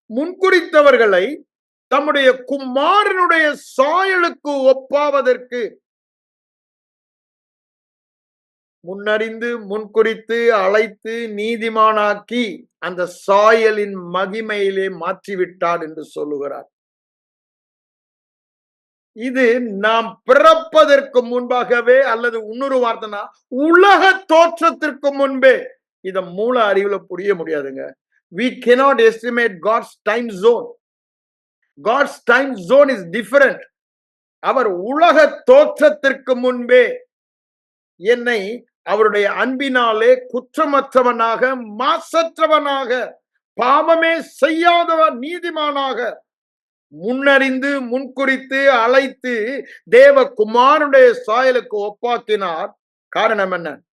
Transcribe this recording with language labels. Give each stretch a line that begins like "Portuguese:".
Tamil: முன்குறித்தவர்களை தம்முடைய குமாரனுடைய சாயலுக்கு ஒப்பாவதற்கு, முன்னறிந்து முன்குறித்து அழைத்து நீதிமானாக்கி அந்த சாயலின் மகிமையிலே மாற்றிவிட்டார் என்று சொல்லுகிறார். இது நாம் பிறப்பதற்கு முன்பாகவே, அல்லது இன்னொரு வார்த்தைனா உலக தோற்றத்திற்கு முன்பே. இத மூல அறிவுல புரிய முடியாதுங்க.
English: We cannot estimate God's time zone. God's time zone is different.
Tamil: அவர் உலக தோற்றத்திற்கு முன்பே என்னை அவருடைய அன்பினாலே குற்றமற்றவனாக, மாசற்றவனாக, பாவமே செய்யாதவன், நீதிமானாக முன்னறிந்து முன்குறித்து அழைத்து தேவ குமாரனுடைய சாயலுக்கு ஒப்பாக்கினார். காரணம் என்ன?